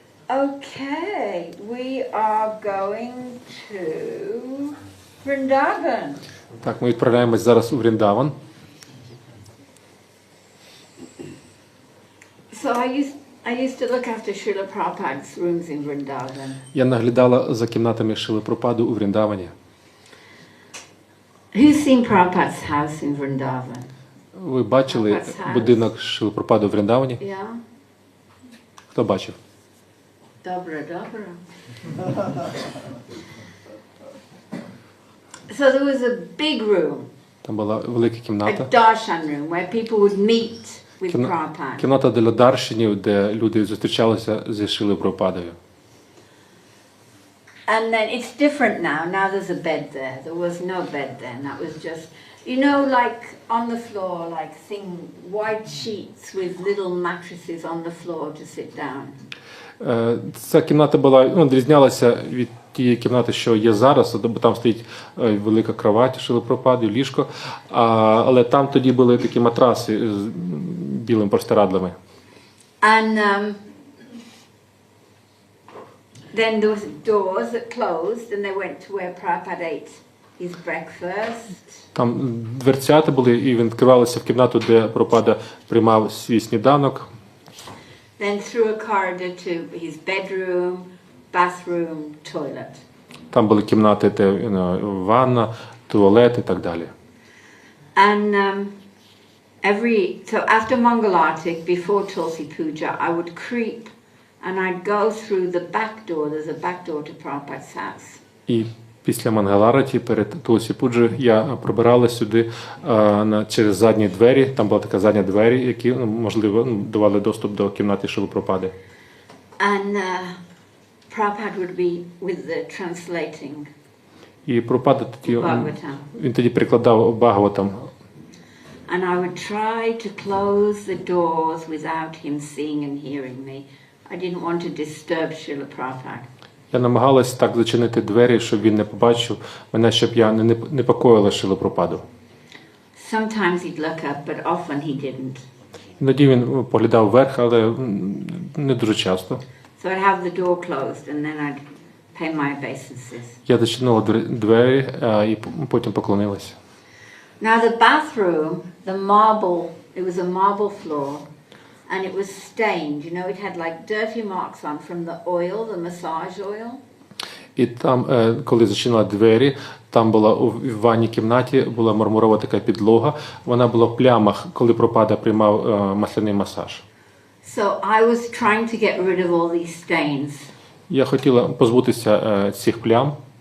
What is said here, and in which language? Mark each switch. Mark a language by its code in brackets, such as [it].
[en] Okay, we are going to Vrindavan. [uk] Так, ми відправляємось зараз у Вріндаван. [en] So I used to look after Srila Prabhupada's rooms in Vrindavan. [uk] Я наглядала за кімнатами Шрили Прабхупади у Вріндавані. [en] Who's seen Prabhupada's house in Vrindavan? [uk] Ви бачили будинок Шрили Прабхупади у Вріндавані? [en] Yeah? [uk] Хто бачив? [pl] Dobra. [en] So there was a big room, [uk] Там була велика [en] a [uk] кімната. [en] darshan room, where people would meet with Prabhupada. [uk] Кімната для даршинів, де люди зустрічалися зі Шрилою Прабхупадою. [en] And then it's different now. Now there's a bed there. There was no bed then. That was just, you know, like on the floor, like white sheets with little mattresses on the floor to sit down. [uk] Ця кімната була, відрізнялася від тієї кімнати, що є зараз, бо там стоїть велика кровать Шрили Прабхупади, ліжко, але там тоді були такі матраси з білими простирадлами. [en] And then there was doors that closed and they went to where Prabhupada ate his breakfast. [uk] Там дверцята були і відкривалися в кімнату, де Прабхупада приймав свій сніданок. [en] Then through a corridor to his bedroom, bathroom, toilet. [uk] Там були кімнати, де ванна, туалет і так далі. [en] And so after Mangalartik, before Tulsi Puja, I would creep and I'd go through the back door. There's a back door to Prabhupada's house. [uk] І після Мангалараті, перед Тулсі Пуджі, я пробирала сюди через задні двері. Там була така задня двері, які, можливо, давали доступ до кімнати Шрили Прабхупади. [en] And Prabhupada would be with the translating. [uk] І Прабхупада тоді, [en] Bhagavatam. [uk] він тоді перекладав Бхагаватам. [en] And I would try to close the doors without him seeing and hearing me. I didn't want to disturb Srila Prabhupada. [uk] Я намагалась так зачинити двері, щоб він не побачив мене, щоб я не непокоїла Шрилу Прабхупаду. [en] Sometimes he'd look up, but often he didn't. [uk] Іноді він поглядав вверх, але не дуже часто. [en] So I'd have the door closed and then I'd pay my obeisances. [uk] Я зачинила двері і потім поклонилася. [en] Now the bathroom, it was a marble floor, and it was stained. You know, it had like dirty marks on from the oil, the massage oil. [uk] І там, коли зачинила двері, там була у ванній кімнаті була мармурова така підлога. Вона була в плямах, коли Прабхупада приймав масляний масаж. [en] So I was trying to get rid of all these stains. [uk] Я хотіла позбутися цих плям.